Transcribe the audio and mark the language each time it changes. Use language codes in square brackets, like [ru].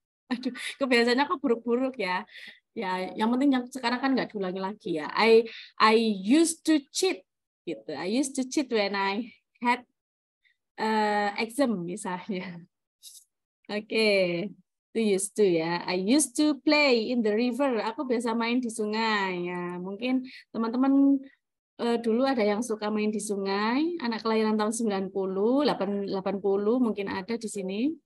[id] Aduh, kebiasaannya kok buruk-buruk ya. Ya, yang penting yang sekarang kan nggak diulangi lagi ya. [en] I used to cheat gitu. I used to cheat when I had exam misalnya. Oke. To used to ya. I used to play in the river. [id] Aku biasa main di sungai ya. Mungkin teman-teman dulu ada yang suka main di sungai, anak kelahiran tahun 90, 80 mungkin ada di sini.